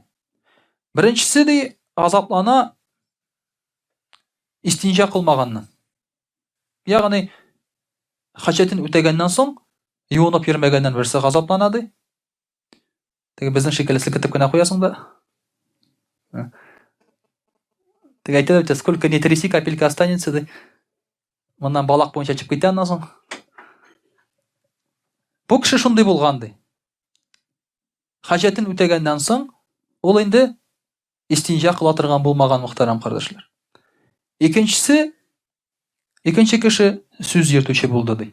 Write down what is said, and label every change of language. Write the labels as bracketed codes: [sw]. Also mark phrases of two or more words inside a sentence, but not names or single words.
[tt] Беренчесе ди, газаплана истинҗа кылмаганнан. Ягъни хаҗәтен үтәгәннән соң юынып йөрмәгәннән берсе газаплана ди. Теге безнең шикелле селкетеп кенә куясың да. Теге әйтәләр бит, [ru] сколько не тряси, капелька останется ди. [tt] Моннан балак буенча чыгып китә аннан соң. Бу кеше шундый булган ди. Хаҗәтен үтәгәннән соң ул инде истинҗа кыла торган булмаган, мөхтәрәм кардәшләр. Икенче кеше сүз йөртүче булды ди.